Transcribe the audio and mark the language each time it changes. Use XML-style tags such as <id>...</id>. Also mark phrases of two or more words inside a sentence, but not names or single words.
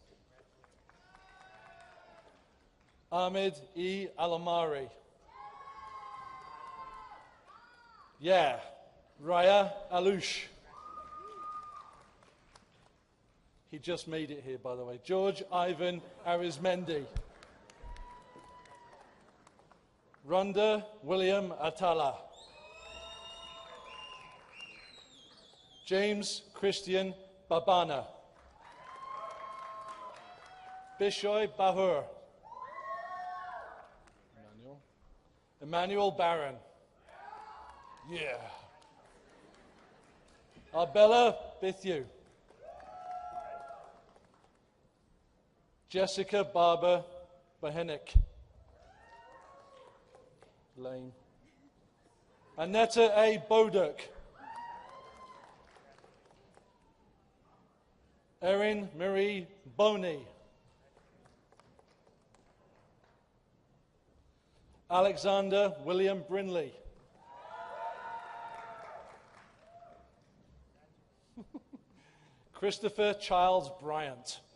<en>Ahmed E. Alamari. Yeah, Raya Alush. He just made it here, by the way. George Ivan Arizmendi. Rhonda William Atala. James Christian Babana. Bishoy Bahur. Emmanuel Barron. Yeah. Arbella Bithu. Jessica Barber Bahenik. Lane. Annetta A. Boduk. Erin Marie Boney. Alexander William Brinley. Christopher Childs Bryant.</en>